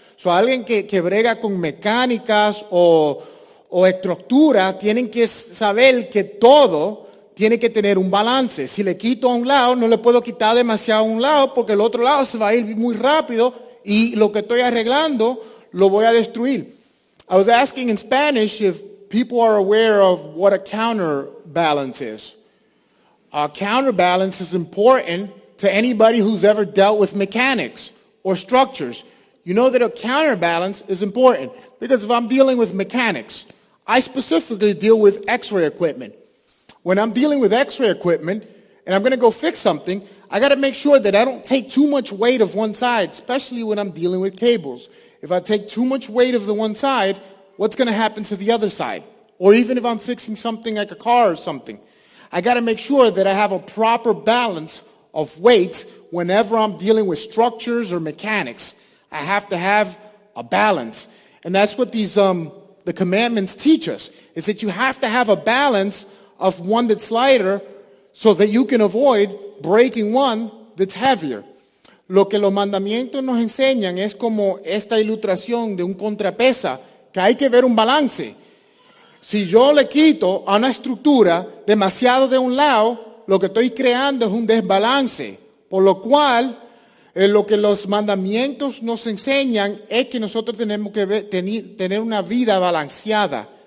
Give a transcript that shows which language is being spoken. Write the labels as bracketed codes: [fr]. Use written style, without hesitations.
[es] Alguien que brega con mecánicas o estructura, tienen que saber que todo tiene que tener un balance. Si le quito a un lado, no le puedo quitar demasiado a un lado porque el otro lado se va a ir muy rápido y lo que estoy arreglando lo voy a destruir. [en] I was asking in Spanish if people are aware of what a counterbalance is. A counterbalance is important to anybody who's ever dealt with mechanics or structures. You know that a counterbalance is important because if I'm dealing with mechanics, I specifically deal with X-ray equipment. When I'm dealing with X-ray equipment and I'm going to go fix something, I got to make sure that I don't take too much weight of one side, especially when I'm dealing with cables. If I take too much weight of the one side, what's going to happen to the other side? Or even if I'm fixing something like a car or something, I got to make sure that I have a proper balance of weight whenever I'm dealing with structures or mechanics. I have to have a balance. And that's what these the commandments teach us, is that you have to have a balance of one that's lighter so that you can avoid breaking one that's heavier. [es] Lo que los mandamientos nos enseñan es como esta ilustración de un contrapesa, que hay que ver un balance. Si yo le quito a una estructura demasiado de un lado, lo que estoy creando es un desbalance. Por lo cual, lo que los mandamientos nos enseñan es que nosotros tenemos que tener una vida balanceada.